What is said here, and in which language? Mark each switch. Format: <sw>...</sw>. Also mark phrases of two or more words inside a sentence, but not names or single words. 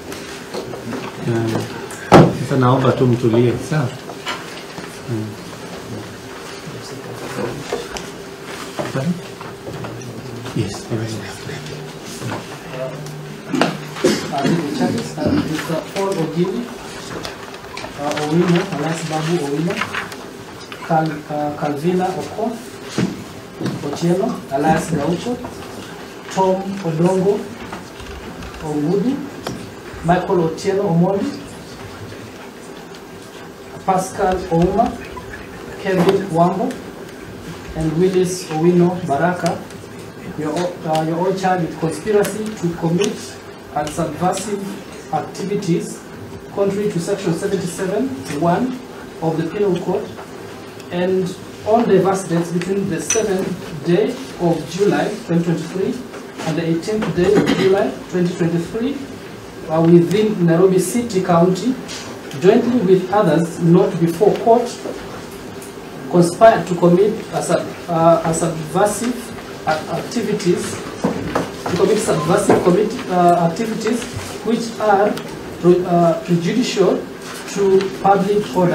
<sw>Sasa naomba tu mtulie, sawa?</sw> <en>Yes, Mr. Owino, alias Babu Owino, Calvina Otieno, alias Gaucho, Tom Odongo Ongudi, Michael Otieno Omondi, Pascal Ouma, Kevin Wambo, and Willis Owino Baraka. You're all charged with conspiracy to commit subversive activities contrary to section 77(1) of the Penal Code, and on diverse dates between the 7th day of July 2023 and the 18th day of July 2023 within Nairobi City County, jointly with others not before court, conspired to commit subversive activities, activities which are prejudicial to public order.</en>